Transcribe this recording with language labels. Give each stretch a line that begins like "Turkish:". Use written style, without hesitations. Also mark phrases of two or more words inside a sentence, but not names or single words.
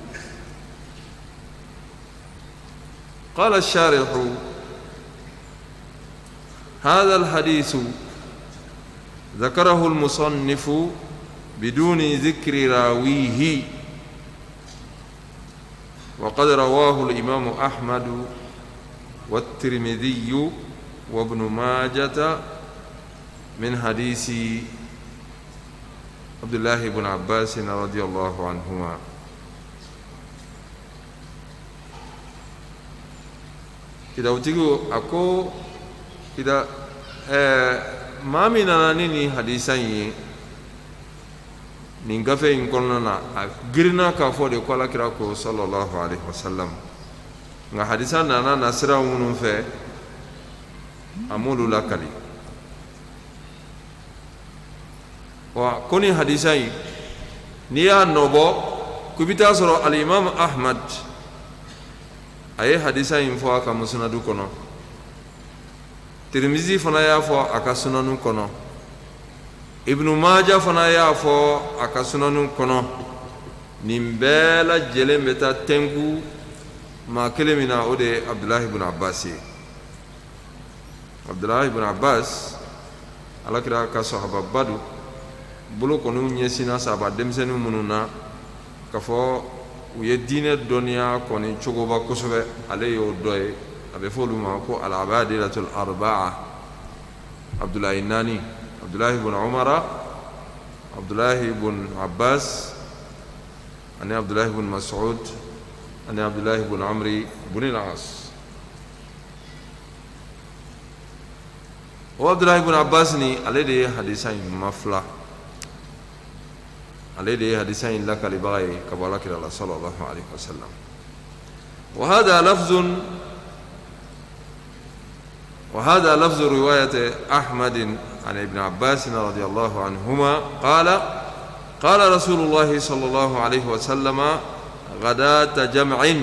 Arabic: قال الشارح: هذا الحديث ذكره المصنف بدون ذكر راويه، وقد رواه الإمام أحمد والترمذي وابن ماجة من حديث عبد الله بن عباس رضي الله عنهما. إذا وتيجوا أكو إذا
Bambara: maa min nana ni nin hadisa in ye nin gafe in kɔnɔna na, a girinna k'a fɔ de ko alakira ko
Arabic: صلى الله عليه وسلم.
Bambara: Nka hadisa nana na sira minnu fɛ a m'olu lakali. Wa ko nin hadisa in n'i y'a nɔbɔ k'i bɛ taa sɔrɔ alimam Ahmad a ye hadisa in fɔ a ka musnadu kɔnɔ, Tirmizi fana y'a fɔ a ka sunanu kɔnɔ, Ibnu Maja fana y'a fɔ a ka sunanu kɔnɔ. Nin bɛɛ lajɛlen bɛ taa tɛnku maa kelen min na, o de ye Abdullahi ibn Abbas ye. Abdullahi ibn Abbas, alakira ka sahababa don, bolo kɔni ɲɛsinna sahaba denmisɛnnin minnu na k'a fɔ u ye diinɛ dɔnniya kɔni cogoba kosɛbɛ. Ale y'o dɔ ye. A bɛ fɔ olu ma ko
Arabic: العبادلة الأربعة:
Bambara: Abdullahi naani, Abdullahi ibn Umara, Abdullahi ibn Abbas, ani Abdullahi ibn Mas'ud, ani Abdullahi ibn Amri ibn al-As. O Abdullahi ibn Abbas ni ale de ye hadisa in mafila, ale de ye hadisa in lakalibaga ye ka bɔ alakira la
Arabic: صلى الله عليه وسلم. وهذا لفظ رواية أحمد عن ابن عباس رضي الله عنهما قال رسول الله صلى الله عليه وسلم: غداة جمع